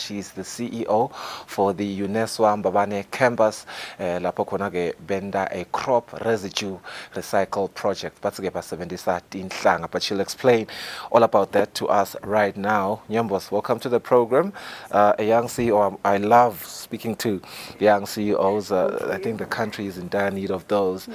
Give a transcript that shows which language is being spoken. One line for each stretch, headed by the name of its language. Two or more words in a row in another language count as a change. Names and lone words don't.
English: She is the CEO for the UNESWA Mbabane campus.
Swati: Lapho khona ke benda
English: a crop residue recycle project. But she'll explain all about that to us right now. Nyambos, welcome to the program. A young CEO. I love speaking to young CEOs. I think the country is in dire need of those.